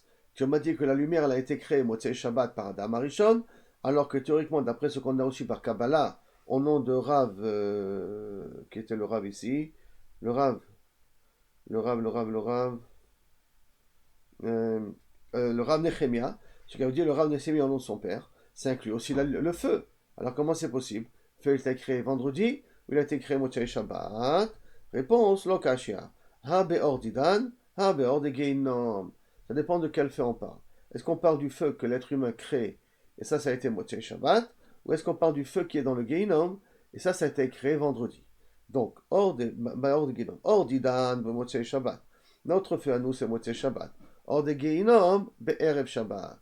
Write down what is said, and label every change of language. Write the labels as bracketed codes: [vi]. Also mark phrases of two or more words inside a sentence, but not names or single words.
[fr] Tu m'as dit que la lumière elle a été créée [he] מוצאי שבת [fr] par [he] אדם הראשון, [fr] alors que théoriquement, d'après ce qu'on a aussi par Kabbalah, au nom de Rav, qui était le Rav ici, le Rav, le Rav Nechemia, ce qui veut dire le Rav Nechemia au nom de son père, ça inclut aussi le feu. Alors comment c'est possible? Le feu il a été créé vendredi, ou il a été créé [he] מוצאי שבת? [fr] Réponse, [arc] לא קשיא. הא בנור דידן, הא בנור דגיהנם. [fr] Ça dépend de quel feu on parle. Est-ce qu'on parle du feu que l'être humain crée, et ça a été [he] מוצאי שבת, [fr] ou est-ce qu'on parle du feu qui est dans le Geinom, et ça a été créé vendredi. Donc, hors de Geinom, hors d'Idan, [he] מוצאי שבת. [fr] Notre feu à nous, c'est [he] מוצאי שבת. [fr] Hors de Geinom, [he] בערב שבת.